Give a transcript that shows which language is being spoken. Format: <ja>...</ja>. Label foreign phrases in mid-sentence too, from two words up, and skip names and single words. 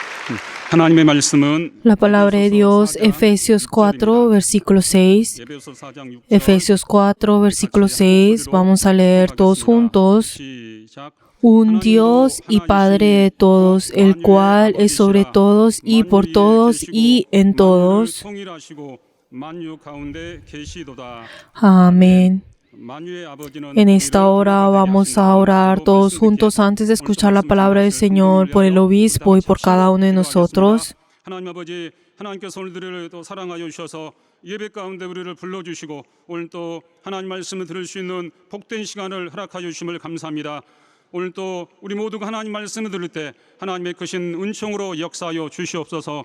<ko>하나님의 말씀은</ko> <es>La palabra de Dios, Efesios 4, versículo 6.</es> <ko>에베소 4장 6절</ko> <es>Efesios 4, versículo 6. Vamos a leer todos juntos.</es> <ko>시작.</ko> <es>Un Dios y Padre de todos, el cual es sobre todos y por todos y en todos.</es> <ko>통일하시고 만유 가운데 계시도다.</ko> <es>Amén.</es> <ko>만유의 아버지는</ko> <es>En esta hora vamos a orar todos juntos antes de escuchar la palabra del Señor por el obispo y por cada uno de nosotros.</es> <ko>하나님 아버지, 하나님께서 오늘들을 또 사랑하여 주셔서 예배 가운데 우리를 불러주시고 오늘 또 하나님 말씀을 들을 수 있는 복된 시간을 허락하여 주심을 감사합니다. 오늘 또 우리 모두가 하나님 말씀을 들을 때 하나님의 크신 은총으로 역사하여 주시옵소서.</ko>